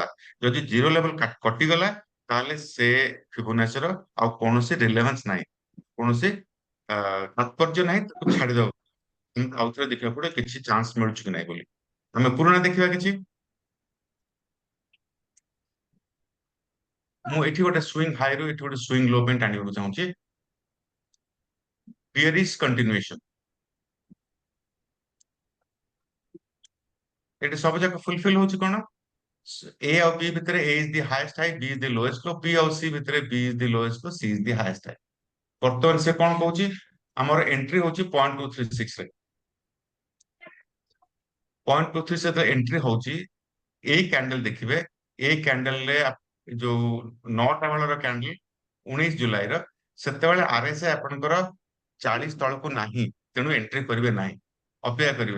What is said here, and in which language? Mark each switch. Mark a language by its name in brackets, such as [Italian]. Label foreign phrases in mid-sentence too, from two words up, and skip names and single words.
[Odia] ଯଦି ଜିରୋ ଲେଭେଲ କଟିଗଲା, ତାହେଲେ ସେ ଫିବୋନାଚିର ଆଉ କୌଣସି ରିଲେଭାନ୍ସ ନାହିଁ, କୌଣସି ତାତ୍ପର୍ଯ୍ୟ ନାହିଁ, ତାକୁ ଛାଡିଦବ। ଆଉଥରେ ଦେଖିବାକୁ ପଡେ କିଛି ଚାନ୍ସ ମିଳୁଛି କି ନାହିଁ ବୋଲି। ଆମେ ପୁରୁଣା ଦେଖିବା କିଛି। ମୁଁ ଏଠି ଗୋଟେ ସୁଇଙ୍ଗ ହାଇରୁ ଏଠି ଗୋଟେ [English] swing low [Odia] ପାଇଁ ଟାଣିବାକୁ ଚାହୁଁଛି। [English] bearish continuation, [Odia] ଏଠି ସବୁ ଯାକ ଫୁଲଫିଲ ହଉଛି କଣ? A ଆଉ B ଭିତରେ [English] A is the highest high, B is the lowest low, [Odia] B ଆଉ C ଭିତରେ [English] B is the lowest low, C is the highest high। [Odia] ବର୍ତ୍ତମାନ ସେ କଣ କହୁଛି? ଆମର ଏଣ୍ଟ୍ରି ହଉଛି 0.236 ରେ। 0.23 ରେ ଏଣ୍ଟ୍ରି ହଉଛି। ଏଇ କ୍ୟାଣ୍ଡେଲ ଦେଖିବେ, ଏଇ କ୍ୟାଣ୍ଡେଲରେ ଯୋଉ 9ଟା ବେଳର କ୍ୟାଣ୍ଡେଲ 19 ଜୁଲାଇର, ସେତେବେଳେ RSI ଆପଣଙ୍କର 40 ତଳକୁ ନାହିଁ, ତେଣୁ ଏଣ୍ଟ୍ରି କରିବେ ନାହିଁ, ଅପେକ୍ଷା କରିବେ।